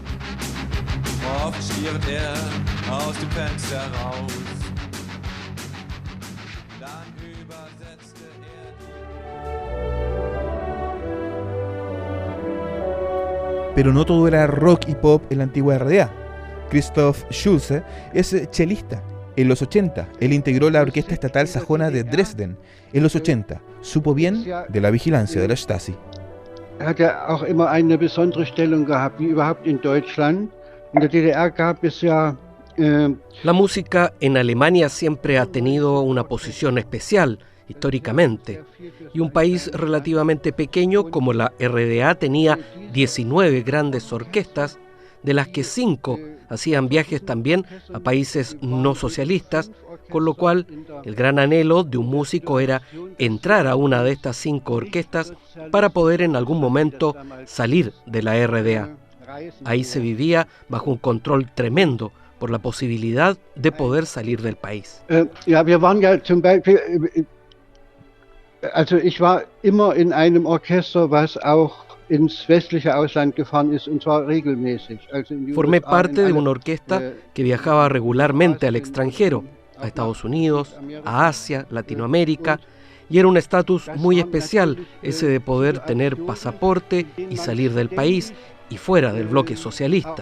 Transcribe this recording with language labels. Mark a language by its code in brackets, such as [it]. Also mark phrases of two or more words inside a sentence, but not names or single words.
[es] Pero no todo era rock y pop en la antigua RDA. Christoph Schulze es chelista. En los 80, él integró la Orquesta Estatal Sajona de Dresden. En los 80, supo bien de la vigilancia de la Stasi. [de] Hat auch immer eine besondere Stellung gehabt, wie überhaupt in Deutschland. In der DDR gab es ja [es] La música en Alemania siempre ha tenido una posición especial, históricamente, y un país relativamente pequeño como la RDA tenía 19 grandes orquestas, de las que 5 hacían viajes también a países no socialistas, con lo cual el gran anhelo de un músico era entrar a una de estas 5 orquestas para poder en algún momento salir de la RDA. Ahí se vivía bajo un control tremendo por la posibilidad de poder salir del país. [de] Ja, wir waren ja zum Beispiel, also ich war immer in einem Orchester, was auch ins westliche Ausland gefahren ist, und zwar regelmäßig. [es] Formé parte de una orquesta que viajaba regularmente al extranjero, a Estados Unidos, a Asia, Latinoamérica, y era un estatus muy especial ese de poder tener pasaporte y salir del país y fuera del bloque socialista.